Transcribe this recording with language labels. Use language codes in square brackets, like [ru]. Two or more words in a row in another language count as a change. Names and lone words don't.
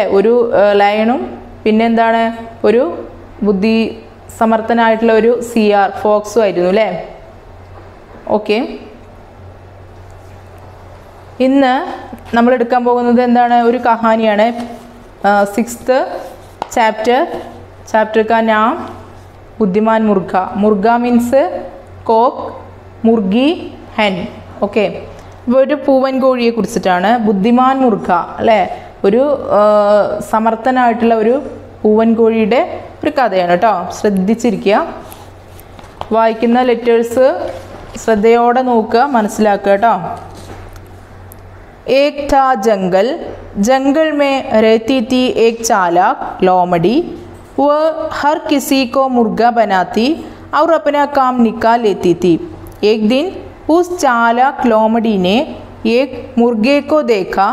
[ml] ഒരു ലയണും പിന്നെന്താണ് ഒരു ബുദ്ധി സമർത്ഥനായിട്ടുള്ള ഒരു സിയാർ ഫോക്സും ആയിരുന്നു അല്ലേ? ഓക്കെ. ഇന്ന് നമ്മൾ എടുക്കാൻ പോകുന്നത് എന്താണ്? ഒരു കഹാനിയാണ്. 6th ചാപ്റ്റർ [hi] का नाम [ml] ബുദ്ധിമാൻ മുർഗ. മുർഗ [en] means cock, [ml] മുർഗി ഹെൻ. ഓക്കെ. അപ്പോൾ ഒരു പൂവൻ കോഴിയെ കുറിച്ചിട്ടാണ് ബുദ്ധിമാൻ മുർഗ അല്ലേ? ഒരു സമർത്ഥനായിട്ടുള്ള ഒരു പൂവൻ കോഴിയുടെ ഒരു കഥയാണ് കേട്ടോ. ശ്രദ്ധിച്ചിരിക്കുക, വായിക്കുന്ന ലെറ്റേഴ്സ് ശ്രദ്ധയോടെ നോക്കുക, മനസ്സിലാക്കുക കേട്ടോ. [hi] एक था जंगल में रहती थी एक चालाक लोमड़ी. वह हर किसी को मुर्गा बनाती और अपना काम निकाल लेती थी. एक दिन उस चालाक लोमड़ी ने एक मुर्गे को देखा.